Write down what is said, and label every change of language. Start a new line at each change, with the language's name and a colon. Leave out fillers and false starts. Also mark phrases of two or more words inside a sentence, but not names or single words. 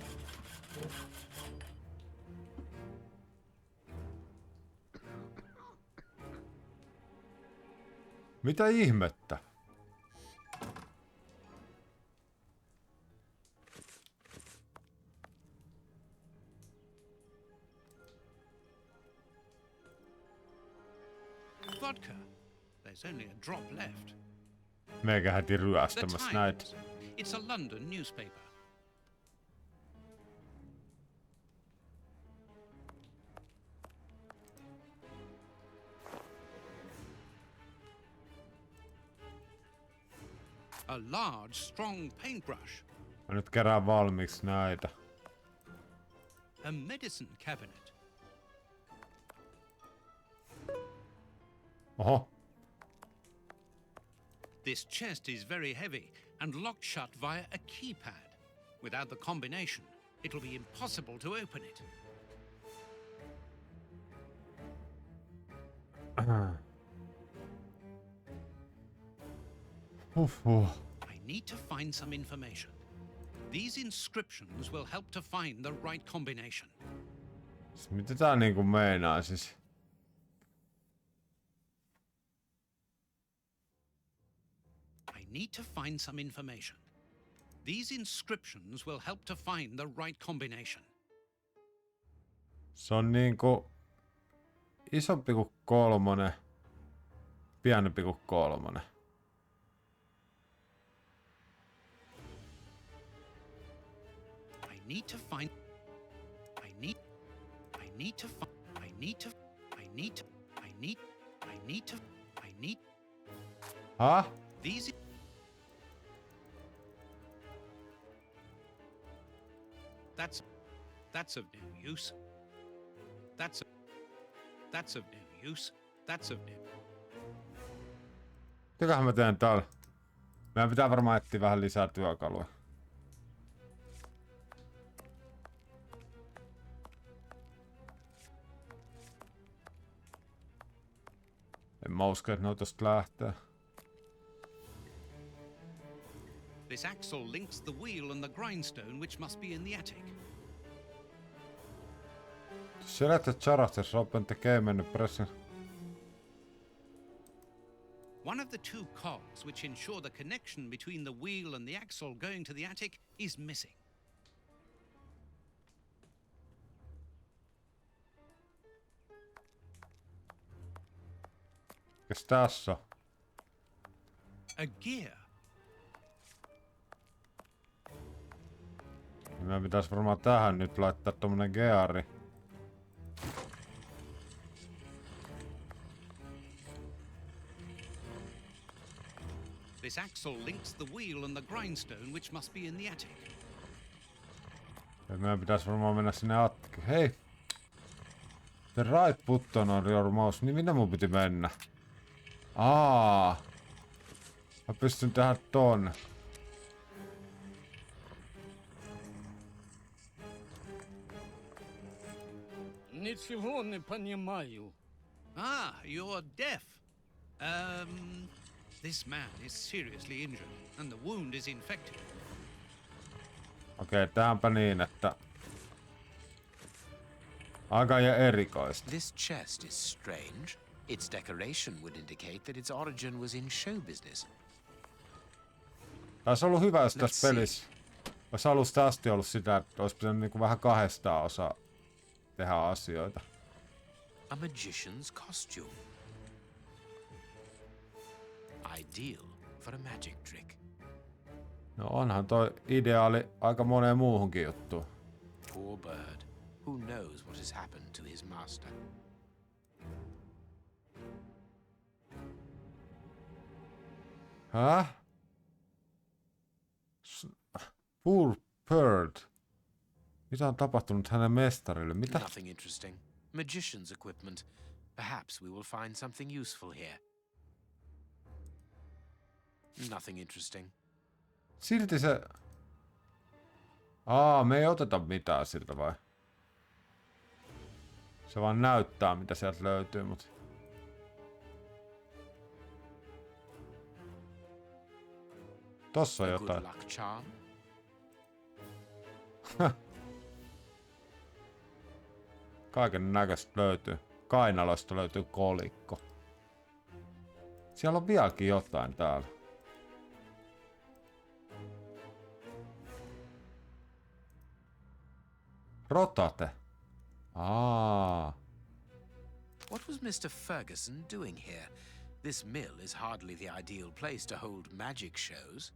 Finnish: Mitä ihmettä?
English: Vodka. There's only a drop left.
Finnish: Meikä heti
English: The
Finnish: ryöstämässä näitä.
English: Times. It's a London newspaper. A large, strong paintbrush.
Finnish: Mä nyt kerään valmiiksi näitä.
English: A medicine cabinet.
Finnish: Oho.
English: This chest is very heavy and locked shut via a keypad. Without the combination, it will be impossible to open it. I need to find some information. These inscriptions will help to find the right combination.
Finnish: Mitä tää niinku meinaa siis?
English: I need to find some information. These inscriptions will help to find the right combination.
Finnish: Se on niinku isompi kuin 3, pienempi kuin 3.
English: I need to find. I need to. I need to. I need to. I need to. I need. Huh? These. That's of no use. That's of no use. That's of no.
Finnish: Mitäköhän mä teen täällä? Meidän pitää varmaan etsiä vähän lisää työkaluja. En mä usko, että ne tosta lähtee.
English: This axle links the wheel and the grindstone, which must be in the attic. Select the characters, open the game and press. One of the 2 cogs which ensure the connection between the wheel and the axle going to the attic is missing.
Finnish: Mikäs tässä on?
English: A gear.
Finnish: Meidän pitäis varmaan tähän nyt laittaa tommonen geari.
English: This axle links the wheel and the grindstone, which must be in the attic.
Finnish: Ja meidän pitäis varmaan mennä sinne attikin. Hei!
English: The right button on your mouse.
Finnish: Niin minne mun piti mennä? Mä pystyn tehdä ton.
Russian: Ничего не понимаю.
English: Ah, you're deaf. This man is seriously injured, and the wound is infected.
Finnish: Okei, tähänpä niin, että... Aika ja erikoista.
English: This chest is strange. Its decoration would indicate that its origin was in show business.
Finnish: Taisi ollut hyvä, jos tässä pelissä olisi alusta asti ollut sitä, että olisi pitänyt niinku vähän 2 osaa tehdä asioita.
English: A magician's costume. Ideal for a magic trick.
Finnish: No onhan toi ideaali aika moneen muuhunkin juttuun.
English: Poor bird. Who knows what has happened to his master? Häh? Poor bird.
Finnish: Mitä on tapahtunut hänen mestarille? Mitä?
English: Nothing interesting. Magician's equipment. Perhaps we will find something useful here. Nothing interesting.
Finnish: Silti se... me ei oteta mitään siltä vai? Se vaan näyttää mitä sieltä löytyy, mut... Tossa on
English: A
Finnish: jotain.
English: good luck charm.
Finnish: Kaiken näköistä löytyy. Kainaloista löytyy kolikko. Siellä on vieläkin jotain täällä.
English: Rotate. What was Mr. Ferguson doing here? This mill is hardly the ideal place to hold magic shows.